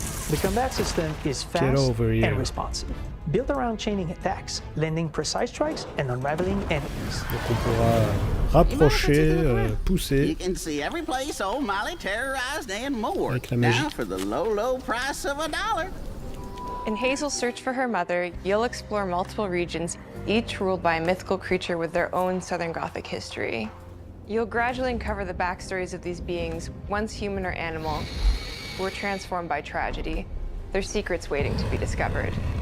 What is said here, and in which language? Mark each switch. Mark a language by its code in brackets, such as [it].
[en] The combat system is fast and responsive, built around chaining attacks, landing precise strikes, and unraveling enemies. [fr] Donc on pourra rapprocher, pousser. [en] You can see every place old Molly terrorized and more. [fr] Avec la magie. [en] Now for the low price of $1. In Hazel's search for her mother, you'll explore multiple regions, each ruled by a mythical creature with their own Southern Gothic history. You'll gradually uncover the backstories of these beings, once human or animal, who were transformed by tragedy, their secrets waiting to be discovered.